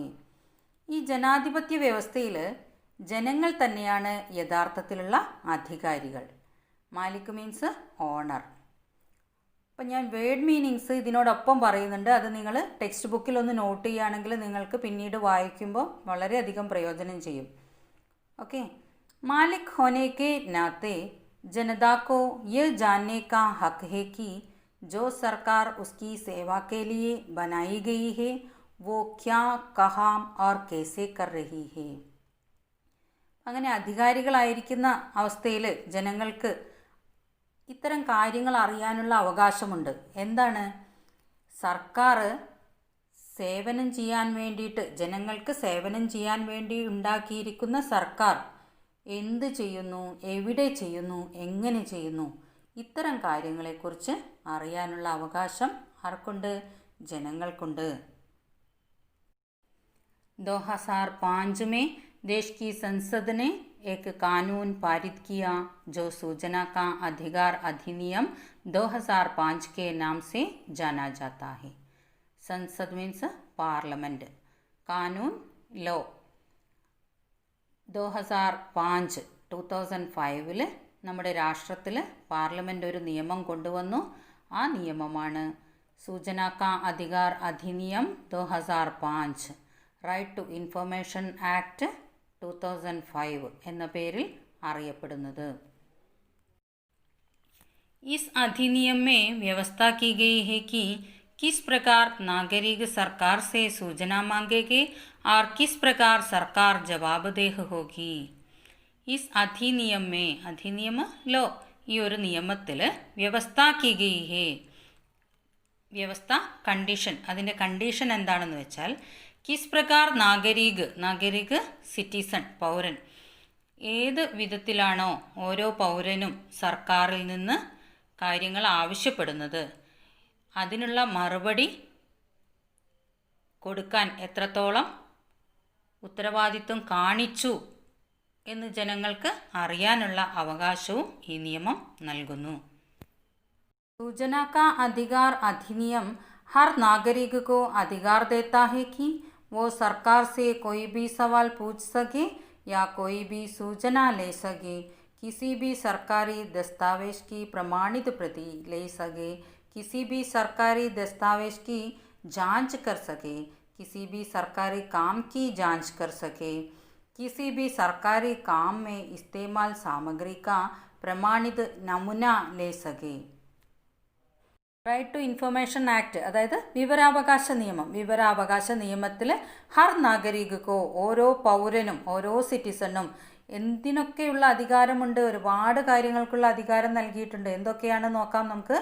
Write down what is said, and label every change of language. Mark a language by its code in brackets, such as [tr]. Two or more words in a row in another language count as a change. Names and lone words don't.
[ml] ഈ ജനാധിപത്യ വ്യവസ്ഥയിൽ ജനങ്ങൾ തന്നെയാണ് യഥാർത്ഥത്തിലുള്ള അധികാരികൾ. [en] മാലിക് means owner. [ml] അപ്പം ഞാൻ [en] word meanings [ml] ഇതിനോടൊപ്പം പറയുന്നുണ്ട്. അത് നിങ്ങൾ ടെക്സ്റ്റ് ബുക്കിൽ ഒന്ന് നോട്ട് ചെയ്യുകയാണെങ്കിൽ നിങ്ങൾക്ക് പിന്നീട് വായിക്കുമ്പോൾ വളരെയധികം പ്രയോജനം ചെയ്യും. [hi] ഓക്കെ. मालिक होने के नाते जनता को यह जानने का हक है कि जो सरकार उसकी सेवा के लिए बनाई गई है वो क्या कहाँ और कैसे कर रही है. [ml] അങ്ങനെ അധികാരികളായിരിക്കുന്ന അവസ്ഥയിൽ ജനങ്ങൾക്ക് ഇത്തരം കാര്യങ്ങൾ അറിയാനുള്ള അവകാശമുണ്ട്. എന്താണ്? സർക്കാർ സേവനം ചെയ്യാൻ വേണ്ടിയിട്ട്, ജനങ്ങൾക്ക് സേവനം ചെയ്യാൻ വേണ്ടി ഉണ്ടാക്കിയിരിക്കുന്ന സർക്കാർ എന്ത് ചെയ്യുന്നു, എവിടെ ചെയ്യുന്നു, എങ്ങനെ ചെയ്യുന്നു, ഇത്തരം കാര്യങ്ങളെക്കുറിച്ച് അറിയാനുള്ള അവകാശം ആർക്കുണ്ട്? ജനങ്ങൾക്കുണ്ട്. [hi] 2005 में देश की संसद ने एक कानून पारित किया जो सूचना का अधिकार अधिनियम 2005 के नाम से जाना जाता है. संसद [en] means parliament. [hi] कानून लॉ. [ml] 2005 നമ്മുടെ രാഷ്ട്രത്തിൽ പാർലമെൻ്റ് ഒരു നിയമം കൊണ്ടുവന്നു. ആ നിയമമാണ് [hi] सूचना का अधिकार अधिनियम [ml] 2005, [en] right to information act [ml] 2005 എന്ന പേരിൽ അറിയപ്പെടുന്നത്. [hi] इस अधिनियम में व्यवस्था की गई है कि किस प्रकार नागरिक सरकार से सूचना मांगेंगे और किस प्रकार सरकार जवाबदेह होगी. इस अधिनियम ലോ [ml] ഈ ഒരു നിയമത്തിൽ [hi] व्यवस्था की गई है [ml] വ്യവസ്ഥ കണ്ടീഷൻ അതിൻ്റെ കണ്ടീഷൻ എന്താണെന്ന് വെച്ചാൽ [hi] किस प्रकार नागरिक [ml] സിറ്റിസൺ പൗരൻ ഏത് വിധത്തിലാണോ ഓരോ പൗരനും സർക്കാരിൽ നിന്ന് കാര്യങ്ങൾ ആവശ്യപ്പെടുന്നത് അതിനുള്ള മറുപടി കൊടുക്കാൻ എത്രത്തോളം ഉത്തരവാദിത്വം കാണിച്ചു എന്ന് ജനങ്ങൾക്ക് അറിയാനുള്ള അവകാശവും ഈ നിയമം നൽകുന്നു. [hi] सूचना का अधिकार अधिनियम हर नागरिक को अधिकार देता है कि वो सरकार से कोई भी सवाल पूछ सके या कोई भी सूचना ले सके, किसी भी सरकारी दस्तावेज की प्रमाणित प्रति ले सके, किसी भी सरकारी दस्तावेज की जांच कर सके, किसी भी सरकारी काम की जांच कर सके, किसी भी सरकारी काम में इस्तेमाल सामग्री का प्रमाणित नमूना ले सके. [en] right to information act [ml] അതായത് വിവരാവകാശ നിയമത്തിൽ [hi] हर नागरिकों [ml] ഓരോ പൗരനും ഓരോ സിറ്റിസണും എന്തിനൊക്കെയുള്ള അധികാരമുണ്ട്, ഒരുപാട് കാര്യങ്ങൾക്കുള്ള അധികാരം നൽകിയിട്ടുണ്ട്. എന്തൊക്കെയാണ് നോക്കാം നമുക്ക്.